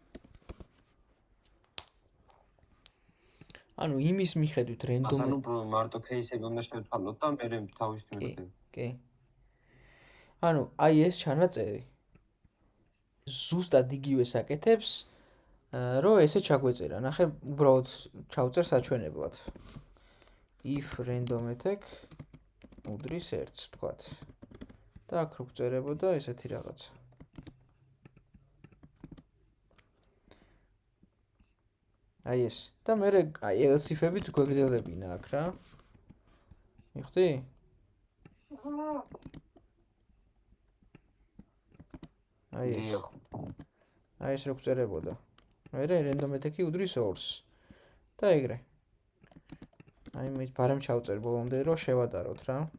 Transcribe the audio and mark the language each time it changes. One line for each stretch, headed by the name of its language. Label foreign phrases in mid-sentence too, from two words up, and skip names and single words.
Georgian: იმის მიხედვით random მარტო кейსები უნდა შევცვალოთ და მე თავის მიხედვით. კი. აი ეს ჩანაწერი ზუსტად იგივეს აკეთებს, რომ ესე ჩაგვეწერა. ნახე, უბრალოდ ჩავწერ საჩვენებლად.
English: if random attack
Georgian: უდრის 1-ს, თქვათ. და აქ რო გწერებოდა ესეთი რაღაცა. აი ეს. და მე
English: else if-
Georgian: ებით გვეგრძელებინა აქ რა. მიხდი? აი ეს რო გწერებოდა. მე
English: random attack-
Georgian: ი უდრის 2-ს. და ეგრე. მე ბარემ ჩავწერ ბოლომდე რომ შევადაროთ რა.